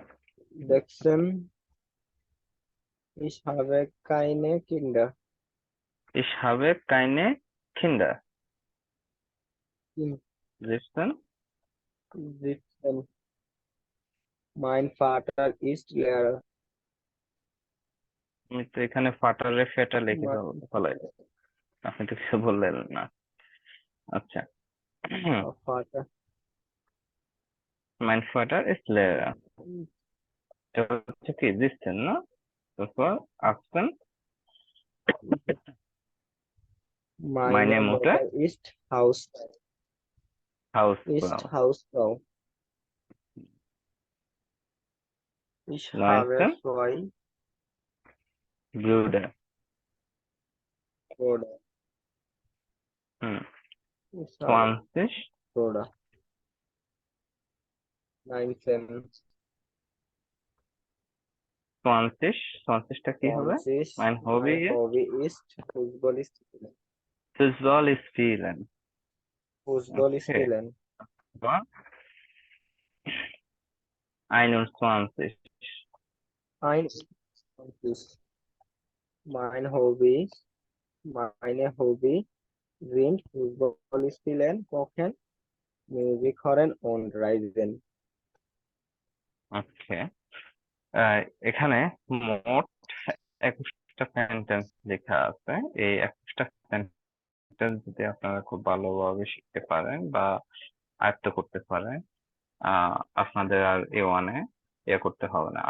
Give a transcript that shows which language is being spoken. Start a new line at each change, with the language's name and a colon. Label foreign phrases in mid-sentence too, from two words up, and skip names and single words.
German: 16. Ich habe keine Kinder. Ich habe keine Kinder. 17. 17. Mein Vater ist Lehrer.
Bangla: আমি তো এখানে ফাটারে ফেটা লিখে ফেলাই, আপনি তো কিছু বললেন না। আচ্ছা।
German: Mein Vater. Mein Vater ist Lehrer.
Bangla: এটা হচ্ছে কি দিচ্ছেন না? তারপর 18.
German: Meine Mutter ist Hausfrau. Hausfrau. Ich habe 19. 2 Brüder. Brüder. Ich habe 20. Brüder. 19. 20.
Bangla: 20টা কি হবে?
German: 20. Mein Hobby ist Fußball spielen. Fußball spielen. Fußball Okay. spielen. 21. 21. Meine Hobby sind Fußball spielen, kochen, Musik hören und reisen.
Bangla: ওকে, এখানে মোট 21টা সেন্টেন্স লেখা আছে। এই 21টা সেন্টেন্স যদি আপনারা খুব ভালোভাবে শিখতে পারেন বা আয়ত্ত করতে পারেন, আপনাদের আর A1 এ করতে হবে না।